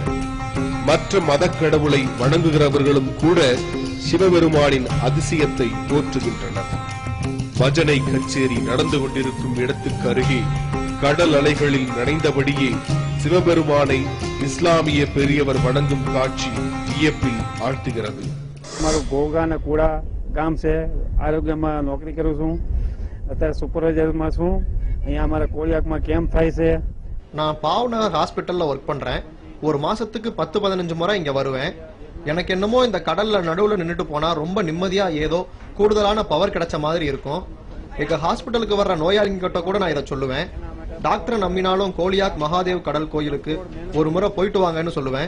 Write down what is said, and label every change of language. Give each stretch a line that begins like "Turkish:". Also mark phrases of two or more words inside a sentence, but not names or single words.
Tamil: மற்ற மதக்கடவுளை வணங்குகிறவர்களும் கூட சிவபெருமானின் அதிசயத்தை போற்றுகின்றனர். பஜனை கச்சேரி நடந்து கொண்டிருக்கும் இடத்துக்கு அருகே கடல் அலைகளில் நனைந்தபடியே சிவபெருமானை இஸ்லாமிய பெரியவர் வணங்கும் காட்சி வியப்பில் ஆழ்த்துகிறது.
Gujarati: નોકરી કરું છું અત્યારે સુપરવાઇઝર માં છું અહીંયા અમારા કોળિયાક માં કેમ્પ થાય છે.
Tamil: நான் பாவ்நகர் ஹாஸ்பிட்டல்ல ஒர்க் பண்றேன். ஒரு மாசத்துக்கு 10-15 முறை இங்க வருவேன். எனக்கு என்னமோ இந்த கடல்ல நடுவுல நின்னுட்டு போனா ரொம்ப நிம்மதியா ஏதோ கூடுதலான பவர் கிடைச்ச மாதிரி இருக்கும். எங்க ஹாஸ்பிட்டலுக்கு வர்ற நோயாளிங்க கிட்ட கூட நான் இதை சொல்லுவேன். டாக்டர் நம்பினாலும் கோலியாக் மகாதேவ் கடல் கோயிலுக்கு ஒரு முறை போயிட்டு வாங்கன்னு சொல்லுவேன்.